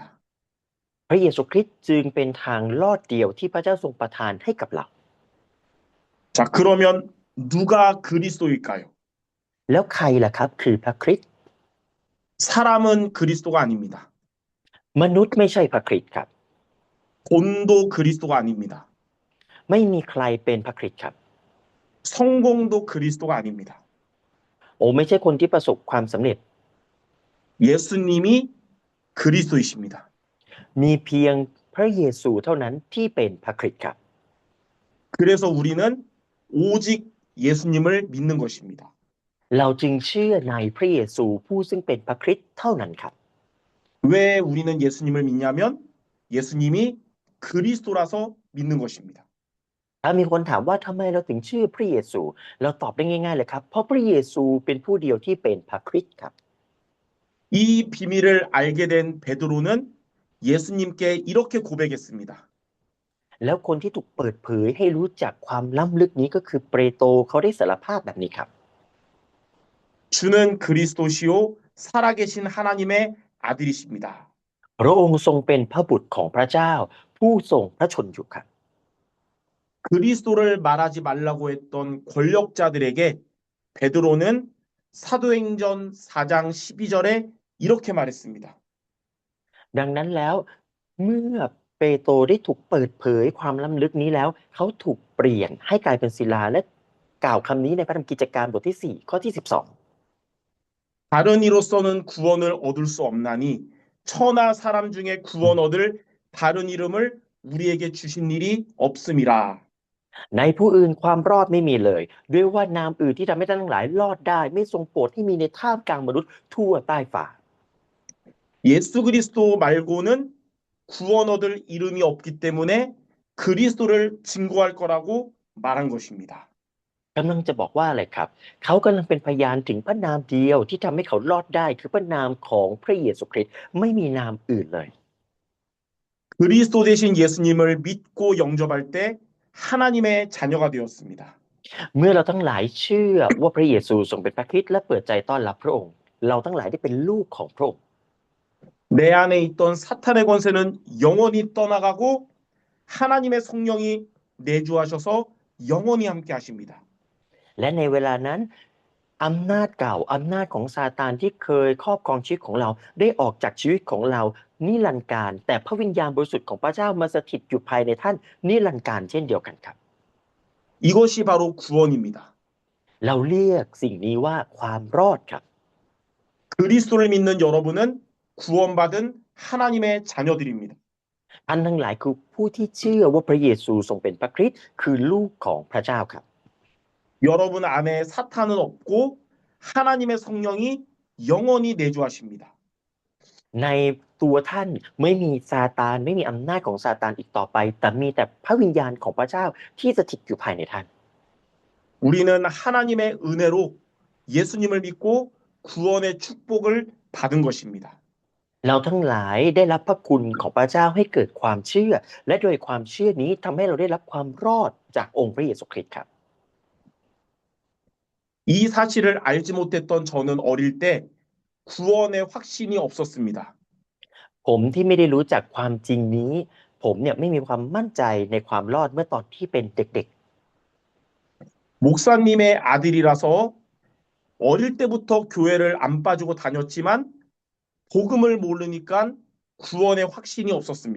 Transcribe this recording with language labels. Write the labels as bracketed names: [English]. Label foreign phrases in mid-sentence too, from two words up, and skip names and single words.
[Thai] พระเยซูคริสต์จึงเป็นทางลอดเดียวที่พระเจ้าทรงประทานให้กับเรา [Korean] 자, 그러면 누가 그리스도일까요? [Thai] แล้วใครล่ะครับคือพระคริสต์ [Korean] 사람은 그리스도가 아닙니다. [Thai] มนุษย์ไม่ใช่พระคริสต์ครับ [Korean] 돈도 그리스도가 아닙니다. [Thai] ไม่มีใครเป็นพระคริสต์ครับ [Korean] 성공도 그리스도가 아닙니다. [Thai] โอ้ไม่ใช่คนที่ประสบความสำเร็จ [Korean] 예수님이 그리스도이십니다. [Thai] มีเพียงพระเยซูเท่านั้นที่เป็นพระคริสต์ครับ [Korean] 그래서 우리는 오직 예수님을 믿는 것입니다. [Thai] เราจึงเชื่อในพระเยซูผู้ซึ่งเป็นพระคริสต์เท่านั้นครับ [Korean] 왜 우리는 예수님을 믿냐면 예수님이 그리스도라서 믿는 것입니다. [Thai] ถ้ามีคนถามว่าทำไมเราถึงเชื่อพระเยซูเราตอบได้ง่ายๆเลยครับเพราะพระเยซูเป็นผู้เดียวที่เป็นพระคริสต์ครับ [Korean] 이 비밀을 알게 된 베드로는 예수님께 이렇게 고백했습니다. [Thai] แล้วคนที่ถูกเปิดเผยให้รู้จักความล้ำลึกนี้ก็คือเปโตรเขาได้สารภาพแบบนี้ครับ [Korean] 주는 그리스도시요 살아계신 하나님의 아들이십니다. [Thai] พระองค์ทรงเป็นพระบุตรของพระเจ้าผู้ทรงพระชนอยู่ครับ [Korean] 그리스도를 말하지 말라고 했던 권력자들에게 베드로는 사도행전 4장 12절에 이렇게 말했습니다. [Thai] ดังนั้นแล้วเมื่อเปโตรได้ถูกเปิดเผยความล้ำลึกนี้แล้วเขาถูกเปลี่ยนให้กลายเป็นศิลาและกล่าวคำนี้ในพระธรรมกิจการบทที่ 4 ข้อที่ 12 [Korean] 다른 이로서는 구원을 얻을 수 없나니 천하 사람 중에 구원 얻을 다른 이름을 우리에게 주신 일이 없음이라. [Thai] ในผู้อื่นความรอดไม่มีเลยด้วยว่านามอื่นที่ทำให้ท่านทั้งหลายรอดได้ไม่ทรงโปรดให้มีในท่ามกลางมนุษย์ทั่วใต้ฝ่า [Korean] 예수 그리스도 말고는 구원 얻을 이름이 없기 때문에 그리스도를 증거할 거라고 말한 것입니다. [Thai] กำลังจะบอกว่าอะไรครับเขากำลังเป็นพยานถึงพระนามเดียวที่ทำให้เขารอดได้คือพระนามของพระเยซูคริสต์ไม่มีนามอื่นเลย [Korean] 그리스도 대신 예수님을 믿고 영접할 때 하나님의 자녀가 되었습니다. [Thai] เมื่อเราทั้งหลายเชื่อว่าพระเยซูทรงเป็นพระคริสต์และเปิดใจต้อนรับพระองค์เราทั้งหลายได้เป็นลูกของพระองค์ [Korean] 내 안에 있던 사탄의 권세는 영원히 떠나가고 하나님의 성령이 내주하셔서 영원히 함께 하십니다. [Thai] และในเวลานั้นอำนาจเก่าอำนาจของซาตานที่เคยครอบครองชีวิตของเราได้ออกจากชีวิตของเรานิรันดร์การแต่พระวิญญาณบริสุทธิ์ของพระเจ้ามาสถิตอยู่ภายในท่านนิรันดร์การเช่นเดียวกันครับ [Korean] 이것이 바로 구원입니다. [Thai] เราเรียกสิ่งนี้ว่าความรอดครับ [Korean] 그리스도를 믿는 여러분은 구원받은 하나님의 자녀들입니다. [Thai] ท่านทั้งหลายคือผู้ที่เชื่อว่าพระเยซูทรงเป็นพระคริสต์คือลูกของพระเจ้าครับ [Korean] 여러분 안에 사탄은 없고 하나님의 성령이 영원히 내주하십니다. [Thai] ในตัวท่านไม่มีซาตานไม่มีอำนาจของซาตานอีกต่อไปแต่มีแต่พระวิญญาณของพระเจ้าที่สถิตอยู่ภายในท่าน [Korean] 우리는 하나님의 은혜로 예수님을 믿고 구원의 축복을 받은 것입니다. [Thai] เราทั้งหลายได้รับพระคุณของพระเจ้าให้เกิดความเชื่อและโดยความเชื่อนี้ทำให้เราได้รับความรอดจากองค์พระเยซูคริสต์ครับ [Korean] 이 사실을 알지 못했던 저는 어릴 때 구원의 확신이 없었습니다. [Thai] ผมที่ไม่ได้รู้จักความจริงนี้ผมเนี่ยไม่มีความมั่นใจในความรอดเมื่อตอนที่เป็นเด็ก [Korean] 목사님의 아들이라서 어릴 때부터 교회를 안 빠지고 다녔지만 복음을 모르니까 구원의 확신이 없었습니다.